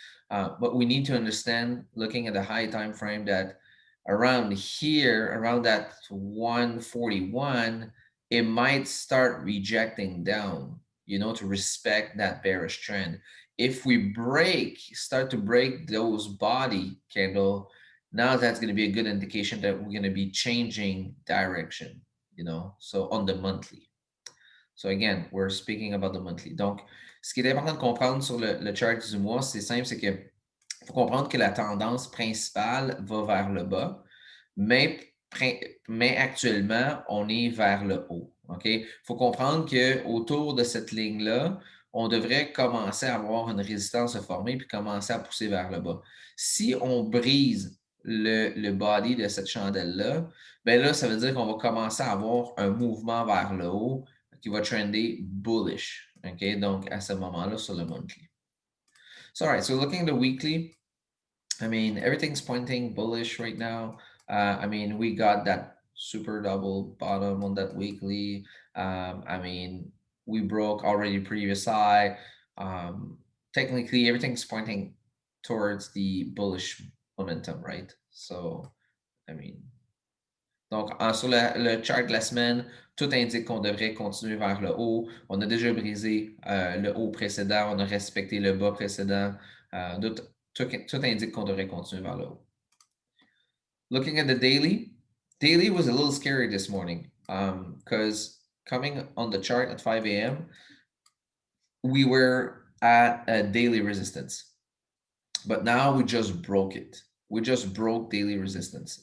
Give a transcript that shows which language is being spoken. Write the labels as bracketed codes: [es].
[en] But we need to understand, looking at the high time frame, that around here, around that 141, it might start rejecting down, you know, to respect that bearish trend. If we start to break those body candle, now that's going to be a good indication that we're going to be changing direction, you know, so on the monthly. So again, we're speaking about the monthly. [fr] Donc, ce qui est important de comprendre sur le chart du mois, c'est simple, c'est que faut comprendre que la tendance principale va vers le bas, mais, mais actuellement, on est vers le haut. OK? Il faut comprendre qu'autour de cette ligne-là, on devrait commencer à avoir une résistance se former puis commencer à pousser vers le bas. Si on brise le body de cette chandelle-là, ben là, ça veut dire qu'on va commencer à avoir un mouvement vers le haut qui va trender bullish. OK? Donc, à ce moment-là, sur le monthly. [en] So, all right, so looking at the weekly, I mean, everything's pointing bullish right now. I mean, we got that super double bottom on that weekly. I mean, we broke already previous high. Technically, everything's pointing towards the bullish momentum, right? So, I mean, [fr] donc, sur le chart de la semaine, tout indique qu'on devrait continuer vers le haut. On a déjà brisé le haut précédent, on a respecté le bas précédent. Tout indique qu'on devrait continuer vers le haut. [en] Looking at the daily was a little scary this morning because coming on the chart at 5 a.m., we were at a daily resistance. But now we just broke it. We just broke daily resistance.